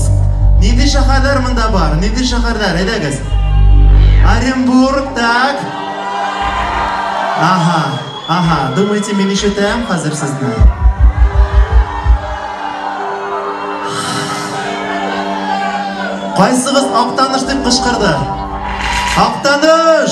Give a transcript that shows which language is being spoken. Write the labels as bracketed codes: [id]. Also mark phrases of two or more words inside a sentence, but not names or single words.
[uz] Nima shaharlar bunda bor? Nima shaharlar? Aytasiz. [ru] Оренбург, так. Aha. Думаете, [uz] men eshitaman hozir sizni? Qaysiz Oqtanish deb qichqirdi? Oqtanish!